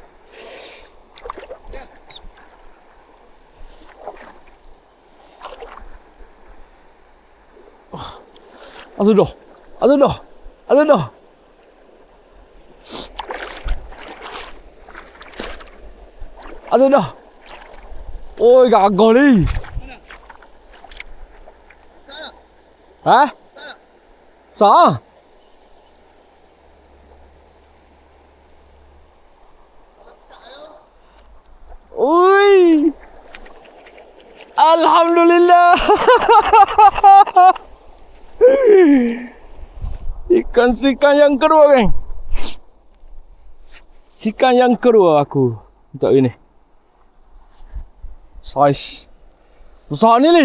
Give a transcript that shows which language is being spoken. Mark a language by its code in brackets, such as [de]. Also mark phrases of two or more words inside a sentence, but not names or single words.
[ms] Aduh dah. Ôi, gagal ni. Hả? [vi] Sao? Ui. [ms] Alhamdulillah. Ikan yang kedua, geng. Ikan yang kedua aku untuk ini. Saiz besar ni.